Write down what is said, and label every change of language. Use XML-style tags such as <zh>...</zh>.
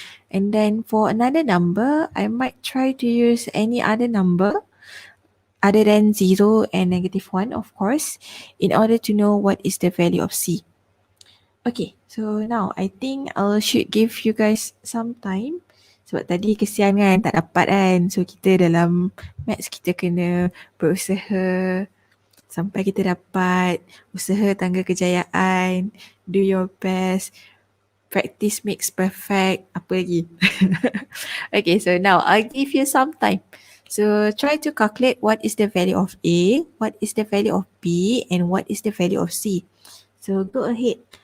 <en>And then for another number, I might try to use any other number other than 0 and negative 1, of course, in order to know what is the value of c. Okay, so now I think I should give you guys some time.</en> <ms>Sebab tadi kesian kan tak dapat kan. So kita dalam maths kita kena berusaha sampai kita dapat. Usaha tangga kejayaan.</ms> <en>Do your best. Practice makes perfect. Apa lagi? Okay, so now I'll give you some time. So try to calculate what is the value of A, what is the value of B, and what is the value of C. So go ahead.</en>